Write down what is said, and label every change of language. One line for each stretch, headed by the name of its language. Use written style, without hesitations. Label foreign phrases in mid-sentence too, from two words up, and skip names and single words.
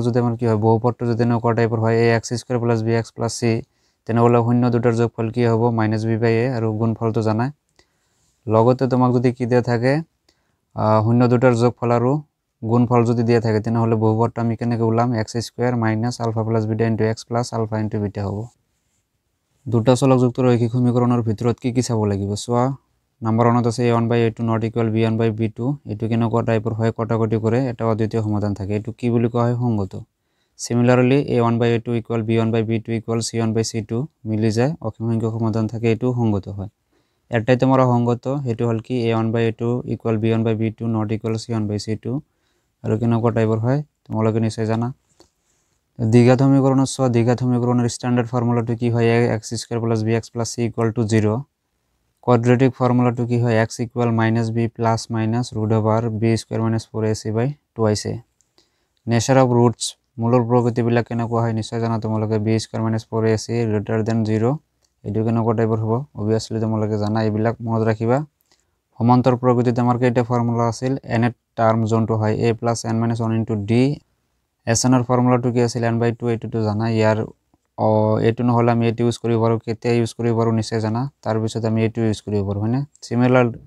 Assamese: যদি আমাৰ কি হয় বহুপদটো যদি এনেকুৱা টাইপৰ হয় ax² + bx + c তেনেহলে শূন্য দুটাৰ যোগফল কি হ'ব -b/a আৰু গুণফলটো জানা লগতে তোমাক যদি কি দিয়া থাকে শূন্য দুটাৰ যোগফল আৰু গুণফল যদি দিয়া থাকে তেনেহলে বহুপদটো আমি কেনেকৈ ওলাম x² - α + β * x + α * β হ'ব দুটা চলকযুক্ত ৰৈখিক সমীকৰণৰ ভিতৰত কি চাব লাগিব সোৱা নাম্বার 1 আছে a1/a2 ≠ b1/b2 এটো কেনেকুৱা টাইপৰ হয় কটাকটি কৰে এটা অদ্বিতীয় সমাধান থাকে এটো কি বুলি কোৱা হয় সংগত সিমিলারলি a1/a2 = b1/b2 = c1/c2 মিলি যায় অসীম সংখ্যক সমাধান থাকে এটো সংগত হয় এটাই তোমাৰ সংগত হেতু হল কি a1/a2 = b1/b2 ≠ c1/c2 আৰু কেনেকুৱা টাইপৰ হয় তোমালোকে নিশ্চয় জানা দ্বিঘাত সমীকৰণৰ সোৱা দ্বিঘাত সমীকৰণৰ স্ট্যান্ডার্ড ফর্মুলাটো কি হয় x² + bx + c = 0 quadratic ফর্মুলাটো কি হয় x = -b ± (b² - 4ac/2a
English: nature of roots
Assamese: মূলৰ প্ৰকৃতি বিলাক কেনেকুৱা হয় নিশ্চয় জানা তোমালোকে b² - 4ac > 0 এটো কেনেকুৱা টাইপৰ হ'ব অবিয়াসলি তোমালোকে জানা এইবিলাক মনত ৰাখিবা সমান্তৰ প্ৰকৃতিত আমাৰ কেইটা ফৰ্মুলা আছিল nth টাৰ্ম যোনটো হয় a + n - 1 * d sn ৰ ফৰ্মুলাটো কি আছিল n/2 এটোটো জানা ইয়াৰ এটো নহলে আমি এটো ইউজ কৰিব পাৰো কেতিয়া ইউজ কৰিব পাৰো নিশ্চয় জানা তাৰ পিছত আমি এটো ইউজ কৰিব পাৰো হয়নে সিমিলার